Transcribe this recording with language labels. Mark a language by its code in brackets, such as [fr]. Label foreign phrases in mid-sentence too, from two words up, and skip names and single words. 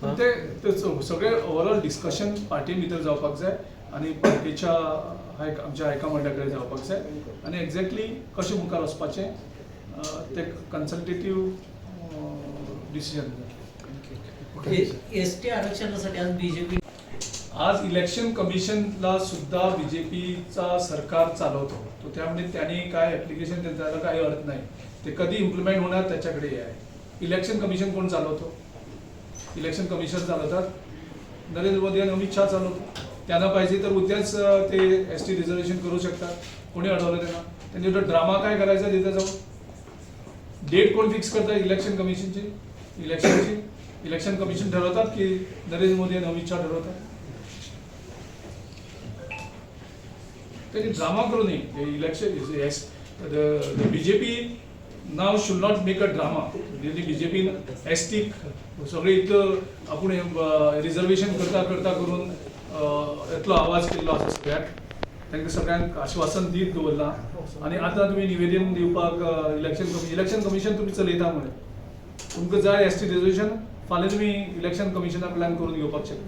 [kok] पूण ते सगळे [en] overall discussion [kok] पार्टी भितर जावपाक जाय आनी पार्टीच्या आमच्या हायकमांडा कडेन जावपाक जाय आनी एक्झॅक्टली कशें मुखार वचपाचें ते [en] consultative decision. [mr] एसटी आरक्षणासाठी आज बीजेपी आज [en] election commissionला [mr] सुद्धा बीजेपीचा सरकार चालवतो. तो त्यामुळे त्यांनी काय ऍप्लिकेशन त्याला काही अर्थ नाही. ते कधी इम्प्लिमेंट होणार त्याच्याकडे हे आहे. [en] election commission [mr] कोण चालवतो? [en] election commission [mr] चालवतात नरेंद्र मोदी आणि अमित शहा चालवतो. त्यांना पाहिजे तर उद्याच ते [en] ST reservation [mr] करू शकतात. कोणी अडवलं त्यांना? त्यांनी तो ड्रामा काय करायचा तिथे जाऊन? डेट कोण फिक्स करतात [en] election commissionची? electionची election commission [mr] ठरवतात की नरेंद्र मोदी आणि अमित शहा ठरवतात? त्यांनी ड्रामा करू नये. [en] Election BJP now should not make a drama. [kok] बीजेपी ST सगळे इतलं आपण रिझर्वेशन करता करता करून इतलो आवाज केल्लो आसा सगळ्याक. तांकां सगळ्यांक आश्वासन दीत दवरलां आनी आतां तुमी निवेदन दिवपाक [en] election commission [kok] तुमी चलयता म्हण तुमकां जाय [en] ST reservation [kok] फाल्यां तुमी [en] election commissionाक [kok] प्लॅन करून घेवपाक शकता.